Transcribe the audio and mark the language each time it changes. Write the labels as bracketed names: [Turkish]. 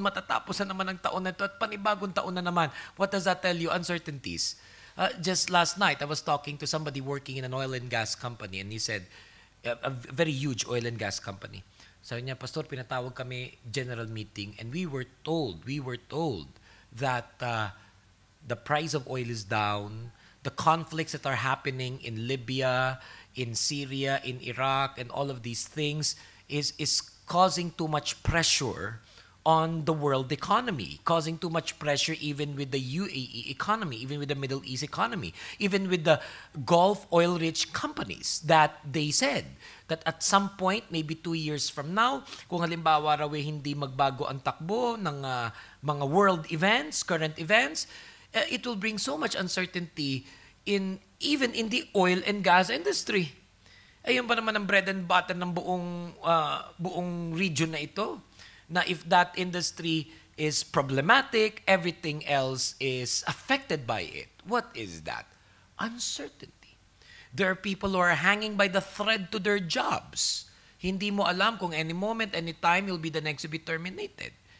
[Filipino] Matatapos na naman ang taon na ito at panibagong taon na naman. [English] What does that tell you? Uncertainties. Just last night, I was talking to somebody working in an oil and gas company, and he said, a very huge oil and gas company. [Filipino] Sabi niya, [English] Pastor, [Filipino] pinatawag kami [English] general meeting, and we were told that the price of oil is down, the conflicts that are happening in Libya, in Syria, in Iraq, and all of these things is causing too much pressure on the world economy, causing too much pressure even with the UAE economy, even with the Middle East economy, even with the Gulf oil-rich companies that they said that at some point, maybe 2 years from now, [Filipino] kung halimbawa raw hindi magbago ang takbo ng mga [English] world events, current events, it will bring so much uncertainty even in the oil and gas industry. [Filipino] Ayun ba naman ang [English] bread and butter [Filipino] ng buong region na ito? [English] Na if that industry is problematic, everything else is affected by it. What is that? Uncertainty. There are people who are hanging by the thread to their jobs. [Filipino] Hindi mo alam kung [English] any moment, any time, you'll be the next to be terminated.